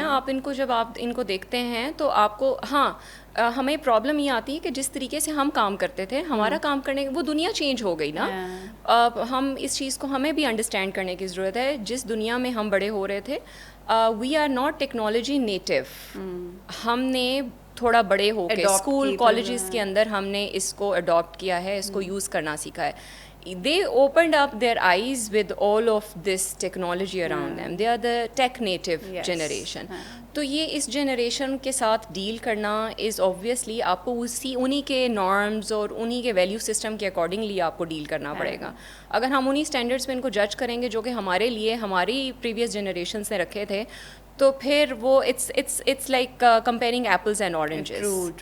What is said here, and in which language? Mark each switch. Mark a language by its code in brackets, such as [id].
[ur] آپ ان کو جب آپ ان کو دیکھتے ہیں تو آپ کو, ہاں ہمیں پرابلم یہ آتی ہے کہ جس طریقے سے ہم کام کرتے تھے, ہمارا کام کرنے وہ دنیا چینج ہو گئی نا. ہم اس چیز کو ہمیں بھی انڈرسٹینڈ کرنے کی ضرورت ہے. جس دنیا میں ہم بڑے ہو رہے تھے, [en] We are not technology native. [ur] ہم نے تھوڑا بڑے ہو کے اسکول کالجز کے اندر ہم نے اس کو اڈاپٹ کیا ہے, اس کو یوز کرنا سیکھا ہے. [en] They opened up their eyes with all of this technology around them. They are the tech native generation. [ur] تو یہ اس جنریشن کے ساتھ ڈیل کرنا از obviously آپ کو انہی کے نارمز اور انہی کے ویلیو سسٹم کے اکارڈنگلی آپ کو ڈیل کرنا پڑے گا. اگر ہم انہی اسٹینڈرڈس پہ ان کو جج کریں گے جو کہ ہمارے لیے ہماری پریویس جنریشنس نے رکھے تھے, [en] تو پھر وہ it's like comparing apples and oranges.